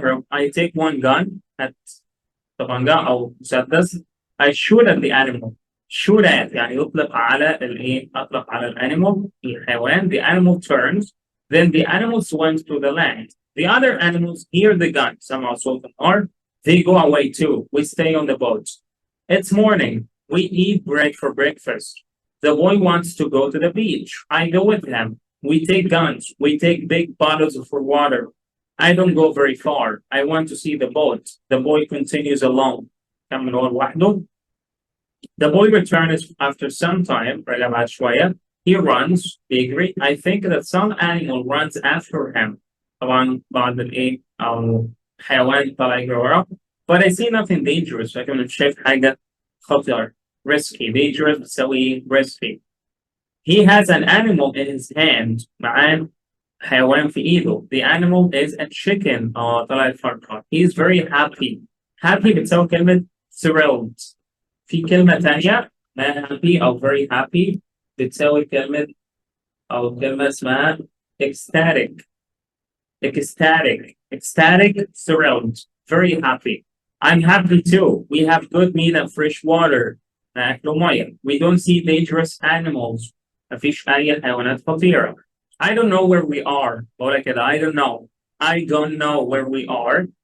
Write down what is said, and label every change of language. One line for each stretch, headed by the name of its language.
English: I take one gun at
Arabic: طبعا أو مسدس.
English: I shoot at the animal. Shoot at
Arabic: يعني يطلق على الإيه؟ أطلق على الأنيمال الحيوان.
English: The animal turns. Then the animal swims to the land. The other animals hear the gun. Some also are. They go away too. We stay on the boat. It's morning. We eat bread for breakfast. The boy wants to go to the beach. I go with him. We take guns. We take big bottles for water. I don't go very far. I want to see the boat. The boy continues alone. The boy returns after some time. He runs. Bigri. I think that some animal runs after him.
Arabic: طبعا بعض الإيه أو حيوان طلع يجري وراه.
English: But I see nothing dangerous.
Arabic: لكن مش شايف حاجة خطر. Risky.
English: Dangerous بتساوي risky. He has an animal in his hand.
Arabic: معاه حيوان في إيده.
English: The animal is a chicken.
Arabic: طلع الفرقة.
English: He is very happy.
Arabic: Happy بتساوي كلمة thrilled. في كلمة تانية ما happy أو very happy بتساوي كلمة أو كلمة اسمها ecstatic.
English: Ecstatic, thrilled, very happy. I'm happy too. We have good meat and fresh water. We don't see dangerous animals.
Arabic: مفيش أي حيوانات خطيرة.
English: I don't know where we are. I don't know. I don't know where we are.